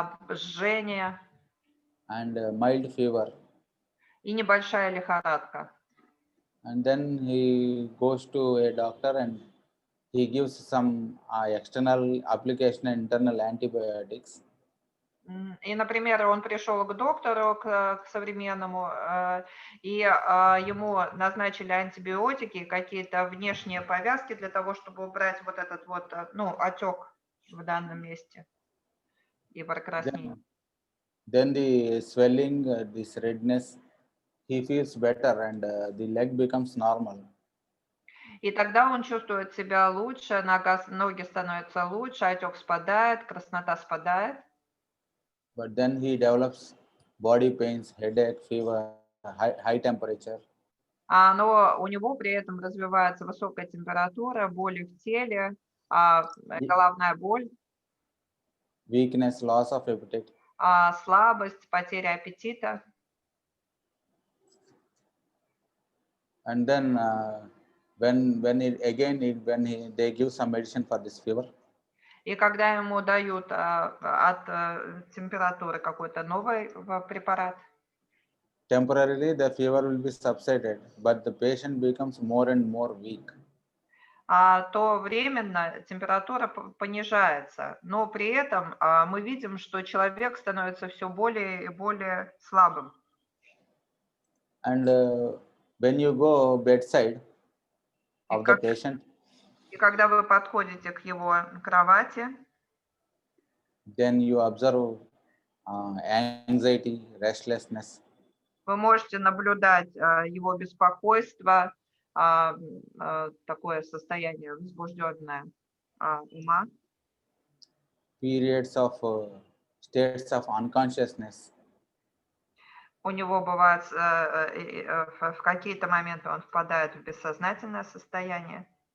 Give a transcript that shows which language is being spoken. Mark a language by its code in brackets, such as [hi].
[ru] жжение [en] and mild fever. [ru] И небольшая лихорадка. [en] And then he goes to a doctor and he gives some external application and internal antibiotics. [ru] И, например, он пришел к доктору, к современному, и ему назначили антибиотики, какие-то внешние повязки для того, чтобы убрать вот этот вот, отек в данном месте и прокраснение. [en] Then the swelling, this redness, he feels better and the leg becomes normal. [ru] И тогда он чувствует себя лучше, ноги становятся лучше, отек спадает, краснота спадает. [en] But then he develops body pains, headache, fever, high temperature. [ru] Но у него при этом развивается высокая температура, боли в теле, головная боль. [en] Weakness, loss of appetite. [ru] Слабость, потеря аппетита. [en] And then when they give some medicine for this fever. [ru] И когда ему дают от температуры какой-то новый препарат. [en] Temporarily the fever will be subsided, but the patient becomes more and more weak. [ru] То временно температура понижается, но при этом мы видим, что человек становится все более и более слабым. [en] And when you go bedside of the patient, [ru] и когда вы подходите к его кровати, [en] then you observe anxiety, restlessness. [ru] Вы можете наблюдать его беспокойство, такое состояние возбужденное ума. [en] Periods of states of unconsciousness. [ru] У него бывает, в какие-то моменты он впадает в бессознательное состояние,